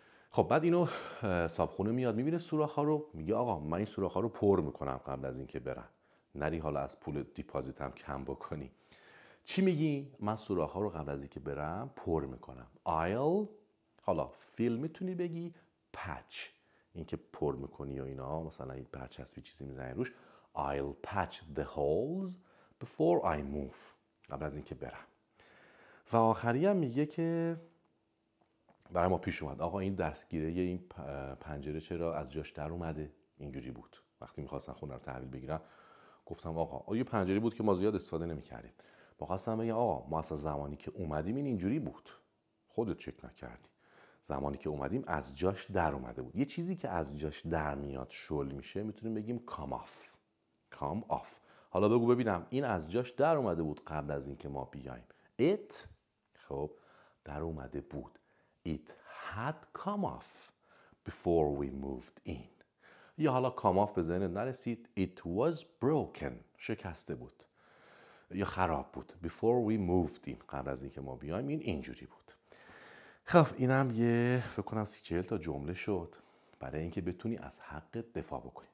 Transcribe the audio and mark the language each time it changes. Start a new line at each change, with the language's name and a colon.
Persian: خب بعد اینو صابخونه میاد میبینه سوراخ‌ها رو، میگه آقا من این سوراخ‌ها رو پر میکنم قبل از اینکه برم، نری حالا از پول دیپازیتم کم بکنی. چی میگی؟ من سوراخ‌ها رو قبل از اینکه برم پر میکنم. I'll، حالا فیل میتونی بگی patch، اینکه پر میکنی و اینا، مثلا این برچسبی چیزی میزنی روش.
English: I'll patch the holes before I move،
Persian: قبل از اینکه برم. و آخری هم میگه که برای ما پیش اومد آقا این دستگیره این پنجره چرا از جاش در اومده؟ اینجوری بود. وقتی میخواستن خونه رو تحویل بگیرن گفتم آقا یه پنجره بود که ما زیاد استفاده نمی‌کردیم. ما خواستم بگم آقا ما اصلا زمانی که اومدیم این اینجوری بود، خودت چک نکردی. زمانی که اومدیم از جاش در اومده بود. یه چیزی که از جاش در میاد شل میشه میتونیم بگیم come off.
English: come off.
Persian: حالا بگو ببینم این از جاش در اومده بود قبل از اینکه ما بیایم. it، خب در اومده بود.
English: it had come off before we moved in.
Persian: یا حالا come off به ذهنت نرسید،
English: it was broken،
Persian: شکسته بود یا خراب بود.
English: before we moved in،
Persian: قبل از اینکه ما بیایم این اینجوری بود. خب اینم یه فکر کنم 30-40 تا جمله شد برای اینکه بتونی از حق دفاع بکنی.